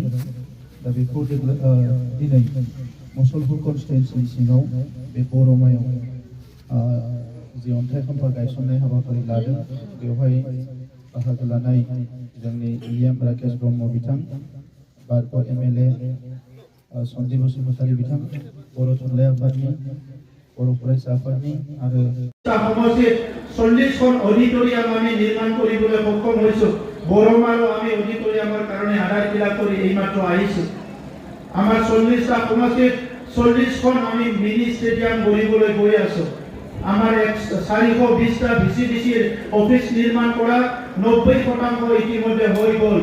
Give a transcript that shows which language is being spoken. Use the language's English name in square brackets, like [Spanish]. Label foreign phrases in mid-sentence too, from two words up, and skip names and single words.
[Bodo] दा बेखौ दिनै मुसलपुर कन्स्टिटुवेन्सिनि सिङाव बे बरमायाव जि अन्थाइ खाम्फा गायसननाय हाबाफारि लादों, बेवहाय बाहागो लानाय जोंनि EM राकेश ब्रह्म बिथां, बारपर MLA सन्जीब बसुमतारी बिथां, बर' थुनलाइ आफादनि, बर' फरायसा आफादनि आरो [Assamese] সমষ্টিত 40খন অডিটৰিয়াম আমি নিৰ্মাণ কৰিবলৈ সক্ষম হৈছোঁ। বৰমাৰো আমি অডিটৰিয়ামৰ কাৰণে আধাৰশিলা কৰি এইমাত্ৰ আহিছোঁ। আমাৰ 40টা সমষ্টিত 40খন আমি মিনি ষ্টেডিয়াম গঢ়িবলৈ গৈ আছোঁ। আমাৰ 420টা VCDCৰ অফিচ নিৰ্মাণ কৰা 90% ইতিমধ্যে হৈ গ'ল।